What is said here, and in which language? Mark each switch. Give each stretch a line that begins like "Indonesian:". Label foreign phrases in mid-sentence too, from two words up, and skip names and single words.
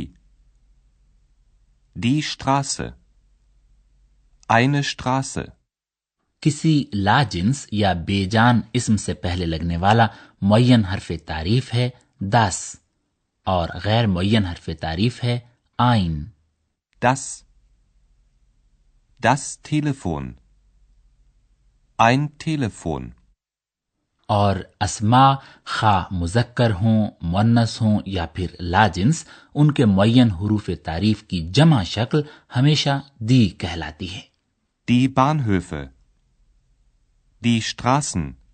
German: Die Straße. Eine Straße.
Urdu: کسی لاجنس یا بے جان اسم سے پہلے لگنے والا معین حرف تعریف ہے das اور غیر معین حرف تعریف ہے ein.
German: Das Telefon. Ein Telefon.
Urdu: اور اسما خا مذکر ہوں، مونث ہوں یا پھر لاجنس، ان کے معین حروف تعریف کی جمع شکل ہمیشہ دی کہلاتی ہے.
German: Die Bahnhöfe. Die Straßen.